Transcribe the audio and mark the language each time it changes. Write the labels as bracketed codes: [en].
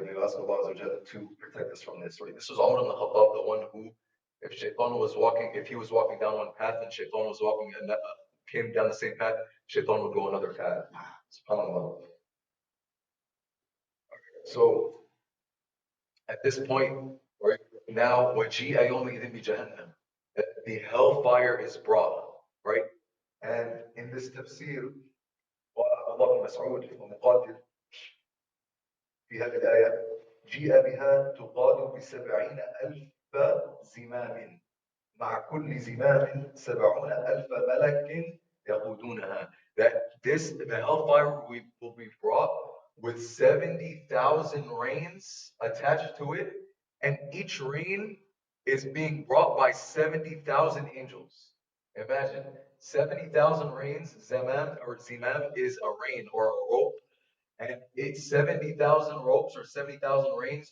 [en] We ask Allah to protect us from this, right? This was Umar ibn Khattab, the one who, if he was walking down one path and Shaitan was walking and came down the same path, Shaitan would go another path. SubhanAllah. So at this point, right now, [ar] وَجِيءَ يَوْمِئِذٍ بِجَهَنَّمَ, [en] the hellfire is brought, right? And in this tafsir, Allah ibn Mas'ud [ar] ومقاتل في هذه الآية جيء بها تقاد ب70 ألف زمام مع كل زمام 70 ألف ملك يقودونها. [en] That the hellfire will be brought with 70,000 reins attached to it, and each rein is being brought by 70,000 angels. Imagine 70,000 reins. Zimam is a rein or a rope, and it's 70,000 ropes or 70,000 reins.